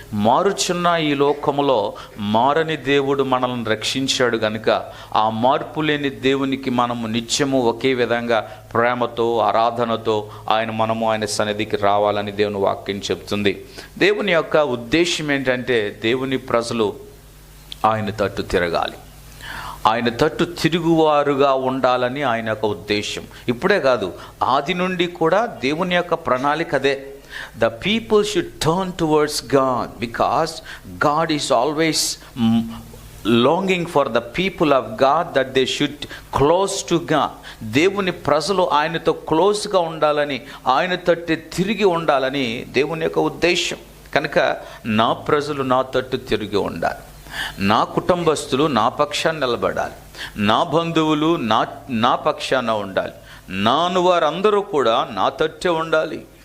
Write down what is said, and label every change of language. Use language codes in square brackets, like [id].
[te] మారుచున్న ఈ లోకములో మారని దేవుడు మనల్ని రక్షించాడు కనుక ఆ మార్పు లేని దేవునికి మనము నిత్యము ఒకే విధంగా ప్రేమతో, ఆరాధనతో ఆయన సన్నిధికి రావాలని దేవుని వాక్యం చెప్తుంది. దేవుని యొక్క ఉద్దేశం ఏంటంటే దేవుని ప్రజలు ఆయన తట్టు తిరగాలి, ఆయన తట్టు తిరుగువారుగా ఉండాలని ఆయన యొక్క ఉద్దేశం. ఇప్పుడే కాదు, ఆది నుండి కూడా దేవుని యొక్క ప్రణాళిక అదే. [en] The people should turn towards God because God is always longing for the people of God that they should close to God. [te] దేవుని ప్రజలు ఆయనతో క్లోజ్గా ఉండాలని, ఆయన తట్టు తిరిగి ఉండాలని దేవుని యొక్క ఉద్దేశం. కనుక నా ప్రజలు నా తట్టు తిరిగి ఉండాలి, నా కుటుంబస్తులు నా పక్షాన్ని నిలబడాలి, నా బంధువులు నా పక్షాన ఉండాలి, నాను వారందరూ కూడా నా తట్టే ఉండాలి.